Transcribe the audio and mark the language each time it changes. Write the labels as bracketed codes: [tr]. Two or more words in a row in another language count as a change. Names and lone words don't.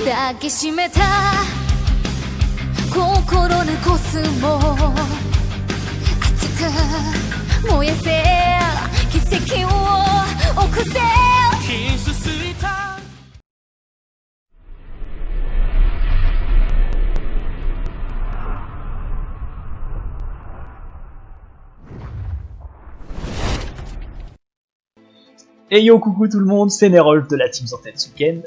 [ja] 抱きしめた心のコスモ熱く燃やせ奇跡を起こせ傷ついた [en] Hey yo, [fr] coucou tout le monde, c'est Nerolf de la Team Zantetsuken.